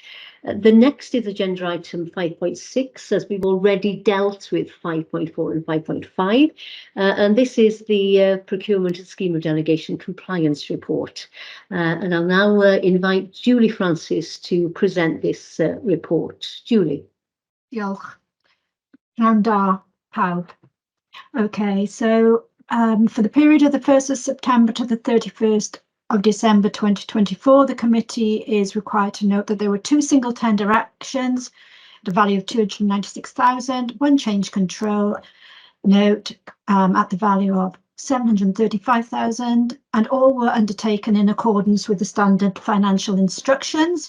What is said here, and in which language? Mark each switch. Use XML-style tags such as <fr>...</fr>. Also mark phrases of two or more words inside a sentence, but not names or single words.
<en>The next is agenda item 5.6, as we've already dealt with 5.4 and 5.5. And this is the procurement and scheme of delegation compliance report. And I'll now invite Julie Francis to present this report. Julie.</en> <cy>Diolch. Pnawn da, pawb.</cy> <en>Okay, so for the period of the 1st of September to the 31st of December 2024, the committee is required to note that there were 2 single tender actions, the value of 296,000, 1 change control note at the value of £735,000, and all were undertaken in accordance with the standard financial instructions.</en>